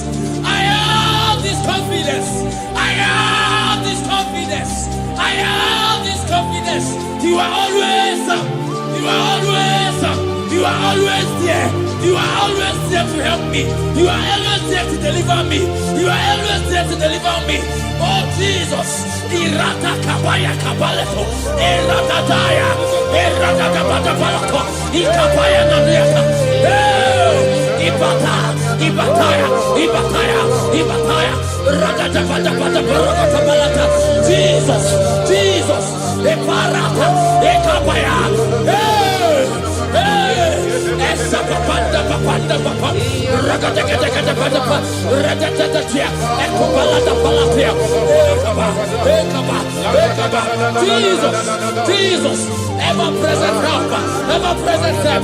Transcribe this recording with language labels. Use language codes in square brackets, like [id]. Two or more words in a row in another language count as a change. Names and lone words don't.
[en] I have this confidence. I have this confidence. I have this confidence. You are always, you are always, you are always there. You are always there to help me. You are always there to deliver me. You are always there to deliver me. Oh Jesus. Irata kabaya kabaleto. Irata daya. Irata kabata palato. Ikapaya naniaka. Ibata. Ibataya. Ibataya. Ibataya. Ragata pata pata paragata palata. Jesus. Jesus. Eparata. Ekapaya. Essa papanda papanda papa. Ragata kata kata pata pata. Ragata tia. Eko palata palatia. Ekaba. Ekaba. Jesus. Jesus. Ever present help. Ever present help.